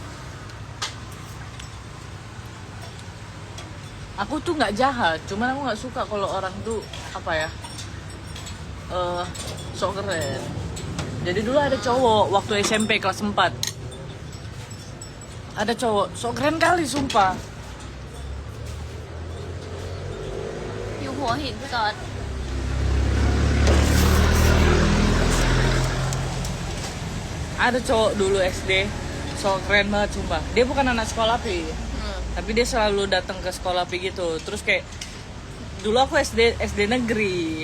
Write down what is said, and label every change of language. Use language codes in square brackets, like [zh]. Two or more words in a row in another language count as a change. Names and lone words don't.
[id] Aku tuh nggak jahat, cuman aku nggak suka kalau orang tuh apa ya, sok keren. Jadi dulu ada cowok waktu SMP kelas 4. Ada cowok sok keren kali sumpah. [th] อยู่หัวหินพี่ก๊อต [id] Ada cowok dulu SD sok keren banget sumpah. Dia bukan anak sekolah Pi, tapi dia selalu datang ke sekolah Pi gitu. Terus kayak dulu aku SD negeri.